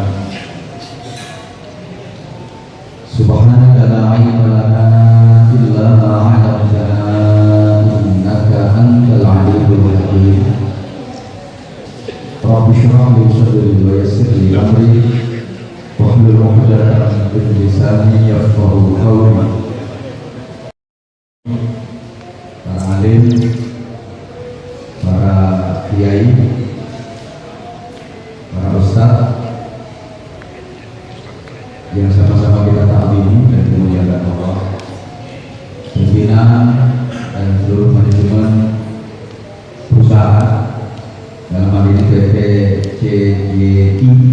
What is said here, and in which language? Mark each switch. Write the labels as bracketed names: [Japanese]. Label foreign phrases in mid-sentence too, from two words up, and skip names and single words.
[Arabic] سبحانك لا علم لنا إلا ما علمتنا أنت العليم الحكيم. رب اشرح لي صدري ويسر لي أمري واحلل عقدة من لساني يفقهوا قولي. [Indonesian] Para alim, para kiai, para ustaz yang sama-sama kita taati dan dimuliakan Allah, pimpinan dan seluruh manajemen perusahaan, dalam hal ini PT CGI,